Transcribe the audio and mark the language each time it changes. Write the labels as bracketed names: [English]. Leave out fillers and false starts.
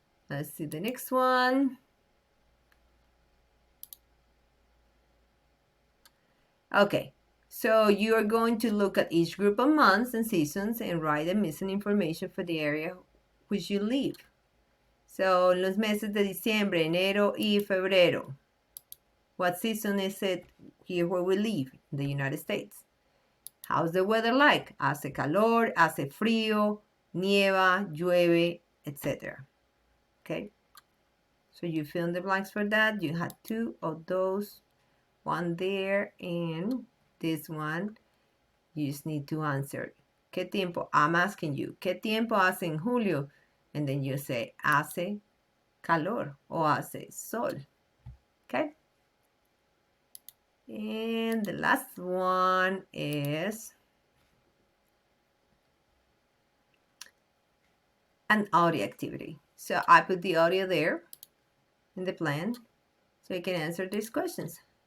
[English] Let's see the next one. Okay, so you are going to look at each group of months and seasons and write the missing information for the area which you live. [Spanish] So, los meses de diciembre, enero y febrero. [English] What season is it here where we live in the United States? How's the weather like? [Spanish] Hace calor, hace frío, nieva, llueve, etc. [English] Okay, so you fill in the blanks for that. You had 2 of those, one there, and this one. You just need to answer. [Spanish] ¿Qué tiempo? [English] I'm asking you. [Spanish] ¿Qué tiempo hace en julio? [English] And then you say, [Spanish] hace calor o hace sol. [English] Okay? And the last one is an audio activity. So I put the audio there in the plan so you can answer these questions.